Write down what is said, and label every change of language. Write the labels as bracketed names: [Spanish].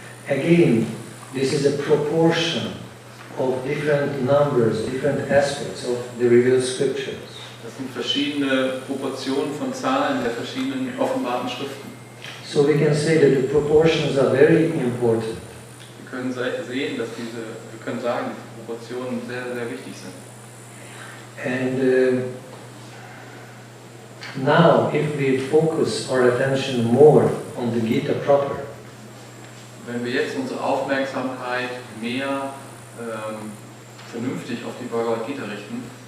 [English] Again, this is a proportion of different numbers, different aspects of the revealed scriptures. [German] Das sind verschiedene Proportionen von Zahlen der verschiedenen offenbarten Schriften. [English] So we can say that the proportions are very important. [German] Wir können sehen, dass wir können sagen, dass die Proportionen sehr, sehr wichtig sind. [English] And now, if we focus our attention more on the Gita proper, [German] wenn wir jetzt unsere Aufmerksamkeit mehr vernünftig auf die Bhagavad-gita richten,